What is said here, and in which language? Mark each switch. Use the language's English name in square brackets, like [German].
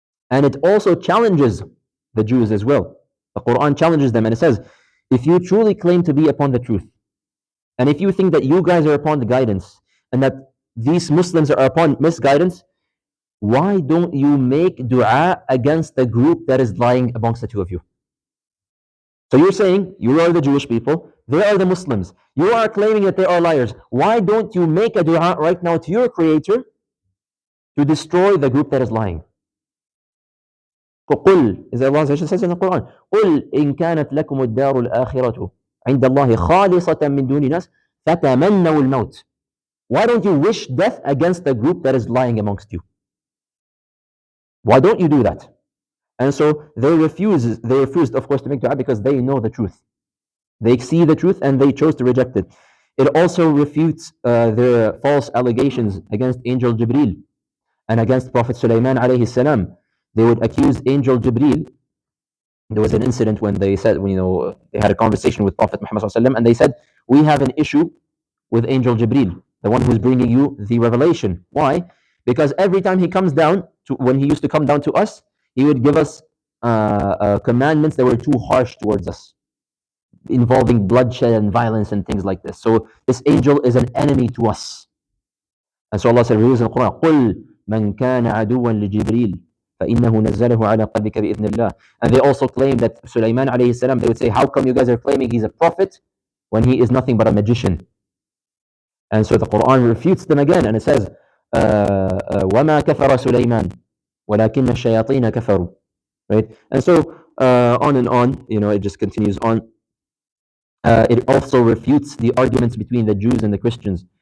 [English] And it also challenges the Jews as well. The Quran challenges them, and it says, if you truly claim to be upon the truth, and if you think that you guys are upon the guidance, and that these Muslims are upon misguidance, why don't you make dua against the group that is lying amongst the two of you? So you're saying you are the Jewish people, they are the Muslims. You are claiming that they are liars. Why don't you make a dua right now to your Creator to destroy the group that is lying? [Arabic] قل, [English] as Allah says in the Quran, [Arabic] قل إن كانت لكم الدار الآخرة عند الله خالصة من دون الناس فتمنوا الموت. [English] Why don't you wish death against the group that is lying amongst you? Why don't you do that? And so they refused, of course, to make dua because they know the truth. They see the truth and they chose to reject it. It also refutes their false allegations against Angel Jibreel and against Prophet Sulaiman alayhi salam. They would accuse Angel Jibreel. There was an incident when they said, they had a conversation with Prophet Muhammad sallallahu alaihi wasallam, and they said, we have an issue with Angel Jibreel, the one who's bringing you the revelation. Why? Because every time he comes down, when he used to come down to us, he would give us commandments that were too harsh towards us, involving bloodshed and violence and things like this. So this angel is an enemy to us. And so Allah said, in the Quran, [Arabic] قُلْ مَنْ كَانَ عَدُوًا لِجِبْرِيلٍ فَإِنَّهُ نَزَّلَهُ عَلَى قَلْبِكَ بِإِذْنِ اللَّهِ. [English] And they also claim that Sulaiman alayhi salam, they would say, how come you guys are claiming he's a prophet when he is nothing but a magician? And so the Quran refutes them again, and it says, [Arabic] وَمَا كَفَرَ سُلَيْمَانَ وَلَكِنَّ الشَّيَاطِينَ كَفَرُوا. [English] Right? And so on and on, it just continues on. It also refutes the arguments between the Jews and the Christians.